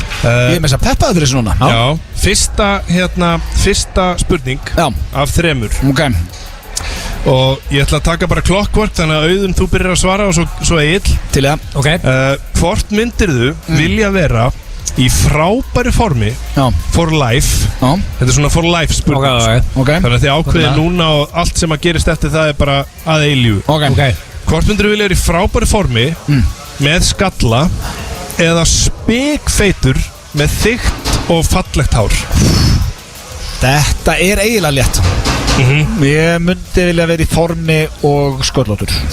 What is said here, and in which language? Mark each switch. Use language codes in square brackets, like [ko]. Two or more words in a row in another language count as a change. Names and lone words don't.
[is] Ég er með þess að peppa það fyrir þessu núna. Já, fyrsta spurning af 3. Og ég ætla að taka bara clockwork, þannig að Auðun, þú byrjar að svara og svo Egill. Til í það. Hvort myndirðu vilja vera í frábæri formi [en] for life? [is] Þetta er svona [en] for life [is] spurning. Þannig að þið ákveðið núna og allt sem að gerist eftir það er bara að eilífu. Hvort myndirðu vilja vera í frábæri formi með skalla eða spikfeitur með þykkt og fallegt hár? Þetta er eiginlega létt. Ég myndi vilja vera í formi og sköllóttur.